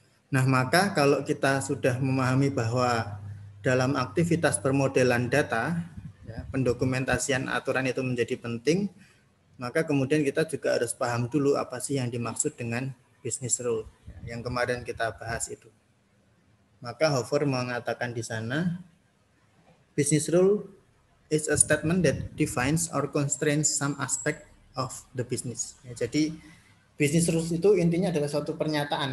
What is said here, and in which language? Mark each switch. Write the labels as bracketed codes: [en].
[id] Nah, maka kalau kita sudah memahami bahwa dalam aktivitas permodelan data, ya, pendokumentasian aturan itu menjadi penting, maka kemudian kita juga harus paham dulu apa sih yang dimaksud dengan business rule, ya, yang kemarin kita bahas itu. Maka Hofer mengatakan di sana, [en] business rule is a statement that defines or constrains some aspect of the business. [id] Ya, jadi business rules itu intinya adalah suatu pernyataan.